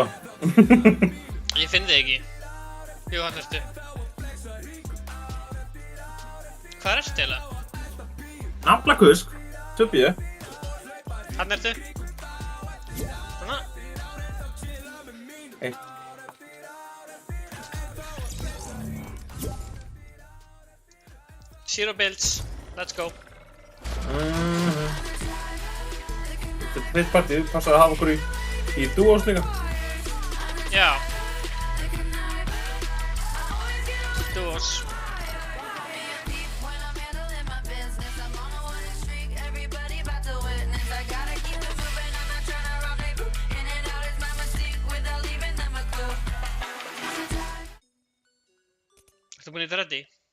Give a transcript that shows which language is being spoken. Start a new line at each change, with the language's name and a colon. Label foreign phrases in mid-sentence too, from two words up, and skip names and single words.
Icelandic: Ég finn þig ekki. Jú, hann ertu. Hvað ertu eiginlega? Naflakusk. Töpju. Hann ertu. Svona. Eitt.
English: Zero Builds. Let's go.
Icelandic: Þetta er heitt partí, passar að hafa okkur í duos líka. Já. Duos. Ertu búin í þetta ready?